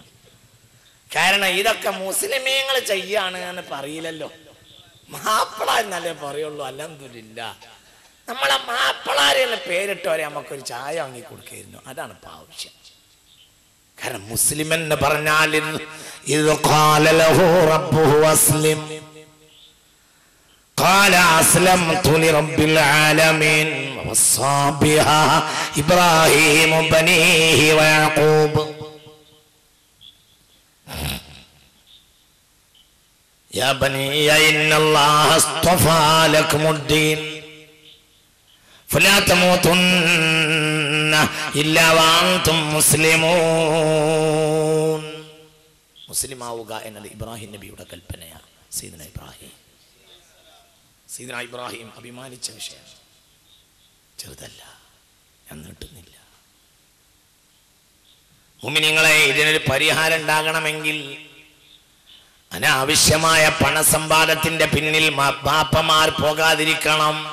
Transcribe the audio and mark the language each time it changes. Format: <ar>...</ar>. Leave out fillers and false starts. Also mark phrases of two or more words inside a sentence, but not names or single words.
<ml>കാരണം ഇതൊക്കെ മുസ്ലിമീങ്ങൾ ചെയ്യാണ് എന്ന് പറയില്ലല്ലോ. മാപ്പിള എന്നല്ലേ പറയുള്ളൂ. അൽഹംദുലില്ലാ നമ്മളെ മാപ്പിളാരെന്ന് പേരിട്ടവരെ നമുക്കൊരു ചായ വാങ്ങി കൊടുക്കായിരുന്നു. അതാണ് ഇപ്പൊ ആവശ്യം. കാരണം മുസ്ലിം എന്ന് പറഞ്ഞാൽ ഇത്</ml> <ar>قال له ربه أسلم قال أسلمت لرب العالمين ووصى بها إبراهيم بنيه ويعقوب يا بني إن الله اصطفى لكم الدين فلا تموتن إلا وأنتم مسلمون.</ar> <ml>മുസ്ലിം ആവുക എന്നത് ഇബ്രാഹിം നബിയുടെ കൽപ്പനയാണ്. സയ്യിദുനാ ഇബ്രാഹിം അഭിമാനിച്ച വിഷയം ചെറുതല്ല, ഞാൻ നീട്ടുന്നില്ല. മുഅ്മിനീങ്ങളെ, ഇതിനൊരു പരിഹാരം ഉണ്ടാകണമെങ്കിൽ അനാവശ്യമായ പണസമ്പാദത്തിന്റെ പിന്നിൽ ബാപ്പമാർ പോകാതിരിക്കണം.</ml>